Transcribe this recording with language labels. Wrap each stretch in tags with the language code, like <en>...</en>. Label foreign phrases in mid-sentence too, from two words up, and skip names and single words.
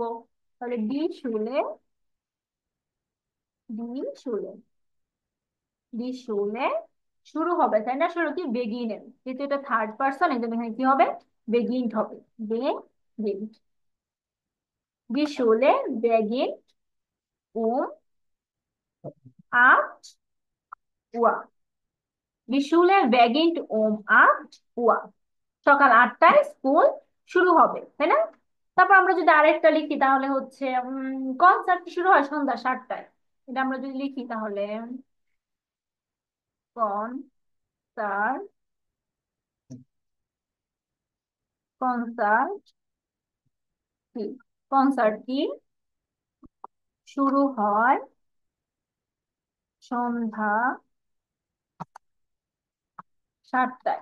<bn>তাহলে</bn> <de>Die Schule, Die Schule, Die Schule</de> <bn>শুরু হবে তাই না? শুরু কি বেগিনের, যেহেতু এটা থার্ড পার্সন এই জন্য এখানে কি হবে? বেগিনড হবে, বেগিনড।</bn> <de>Die Schule beginnt um 8 Uhr. Die Schule beginnt um 8 Uhr.</de> <bn>সকাল 8টায় স্কুল শুরু হবে তাই না? তারপর আমরা যদি আরেকটা লিখি তাহলে হচ্ছে কনসার্ট শুরু হয় সন্ধ্যা 7টায়। এটা আমরা যদি লিখি তাহলে কনসার্ট, কনসার্ট কি, কনসার্ট কি শুরু হয় সন্ধ্যা 7টায়।</bn>